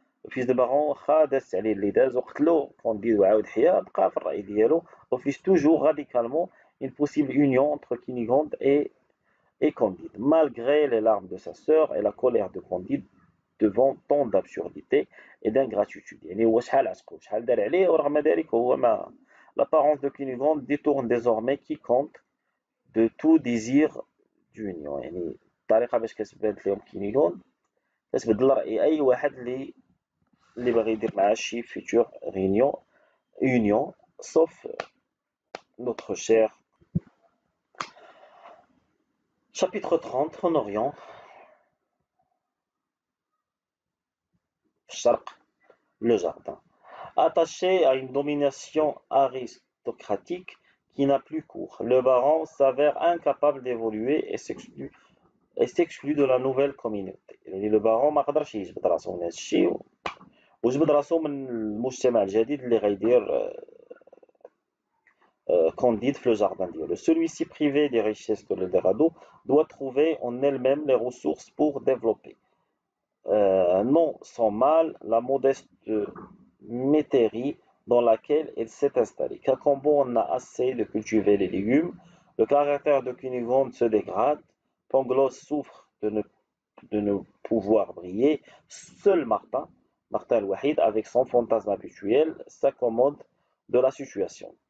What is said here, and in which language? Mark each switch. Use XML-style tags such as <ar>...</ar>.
<fr>Le fils de baron</fr> <ar>واخا دازت عليه اللي داز وقتلو كونديد وعاود حيا بقى في الرأي ديالو,</ar> <fr>refuse toujours radicalement une possible union entre Cunégonde et Candide, malgré les larmes de sa sœur et la colère de Candide devant tant d'absurdité et d'ingratitude.</fr> <ar>يعني هو شحال عشقو شحال دار عليه ورغم ذلك هو ما.</ar> <fr>L'apparence de Cunégonde détourne désormais quiconque de tout désir d'union.</fr> <ar>يعني الطريقة باش كتبان لهم كينيغوند كتبدل رأي أي واحد اللي باغي يدير معاه شي</ar> <fr>future union sauf notre cher. Chapitre 30. En Orient, الشرق, le jardin. Attaché à une domination aristocratique qui n'a plus cours, le baron s'avère incapable d'évoluer et s'exclut de la nouvelle communauté.</fr> <ar>يعني le baron ما قدرش يجبد راسو من هذا الشيء وجبد راسو من المجتمع الجديد اللي غيدير Candide في le jardin ديالو.</ar> <fr>Celui-ci privé des richesses de l'Eldorado doit trouver en elle-même les ressources pour développer non sans mal la modeste métairie dans laquelle il s'est installé. Cacambo en a assez de cultiver les légumes, le caractère de Cunégonde se dégrade, Pangloss souffre de ne pouvoir briller, seul Martin el Wahid, avec son fantasme habituel, s'accommode de la situation.</fr>